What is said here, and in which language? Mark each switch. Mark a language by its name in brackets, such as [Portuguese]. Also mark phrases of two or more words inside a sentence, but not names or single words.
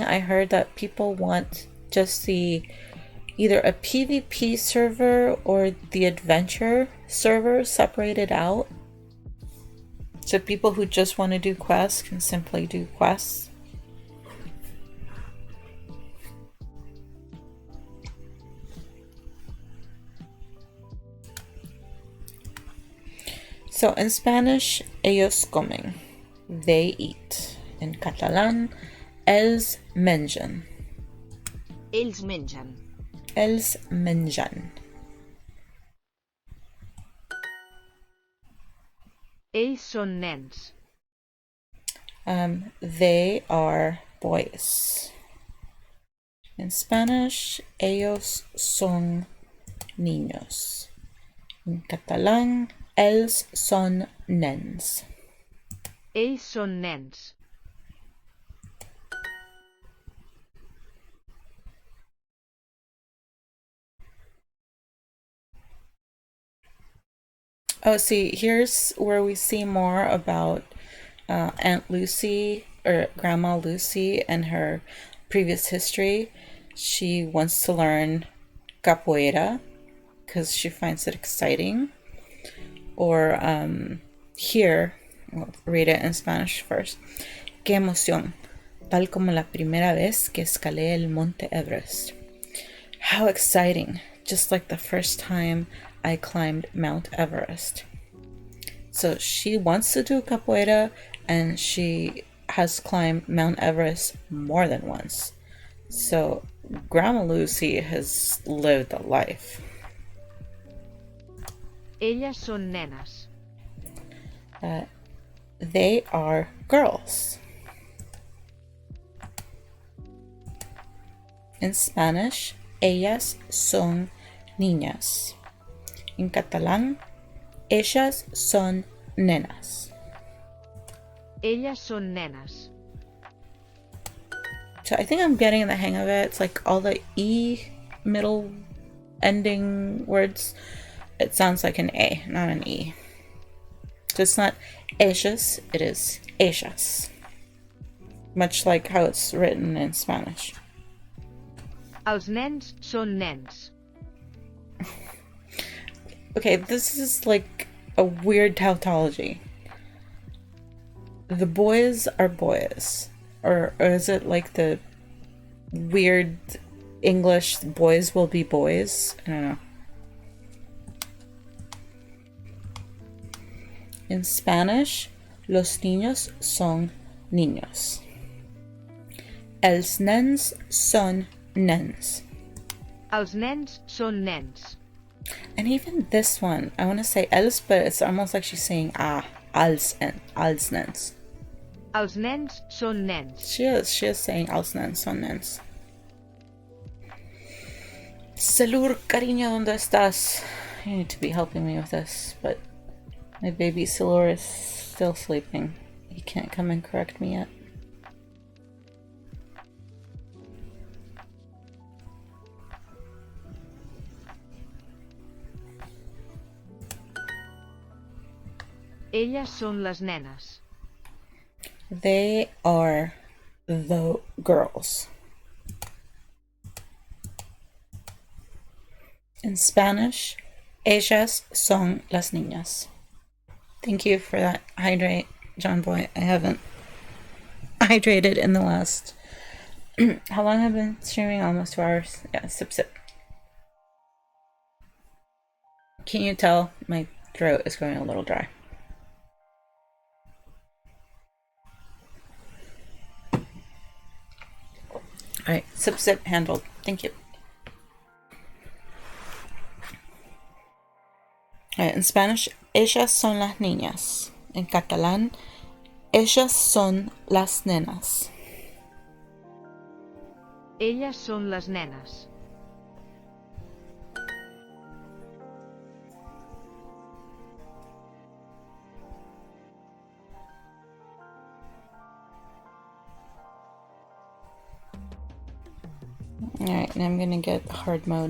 [English] I heard that people want just either a PvP server or the adventure server separated out. So people who just want to do quests can simply do quests. So in Spanish, [Spanish] ellos comen. [English] They eat. In Catalan, [Catalan] ells mengen. Ells mengen. Ells mengen. Ells són nens. [English] They are boys. In Spanish, [Spanish] ellos son niños. En catalán, [Catalan] ells son nens. Ells són nens. [English] Oh, see, here's where we see more about Aunt Lucy, or Grandma Lucy, and her previous history. She wants to learn capoeira because she finds it exciting. Or here, we'll read it in Spanish first. [Spanish] Qué emoción, tal como la primera vez que escalé el Monte Everest. [English] How exciting, just like the first time I climbed Mount Everest. So she wants to do capoeira, and she has climbed Mount Everest more than once. So Grandma Lucy has lived a life. [Catalan] Elles són nenes. [English] They are girls. In Spanish, [Spanish] ellas son niñas. [English] In catalán, [Spanish] ellas son nenas. [Catalan] Elles són nenes. [English] So I think I'm getting the hang of it. It's like all the E middle ending words. It sounds like an A, not an E. So it's not ellas, it is ellas. Much like how it's written in Spanish. [Catalan] Els nens són nens. [English] Okay, this is like a weird tautology. The boys are boys. Or is it like the weird English boys will be boys? I don't know. In Spanish, [Spanish] los niños son niños. [Catalan] Els nens son nens. Els nens són nens. [English] And even this one, I want to say els, but it's almost like she's saying [Catalan] als nens. Els nens són nens. [English] She is saying [Catalan] als nens son nens. [English] Salur, [Spanish] cariño, ¿dónde estás? [English] You need to be helping me with this, but my baby Salur is still sleeping. He can't come and correct me yet. [Catalan] Elles són les nenes. [English] They are the girls. In Spanish, [Spanish] ellas son las niñas. [English] Thank you for that. Hydrate, John Boy. I haven't hydrated in the last... How long have I been streaming? Almost 2 hours. Yeah, sip. Can you tell my throat is going a little dry? Alright, sip, handled. Thank you. Alright, in Spanish, [Spanish] ellas son las niñas. [English] In catalán, [Spanish] ellas son las nenas. [Catalan] Elles són les nenes. [English] Alright, now I'm gonna get hard mode.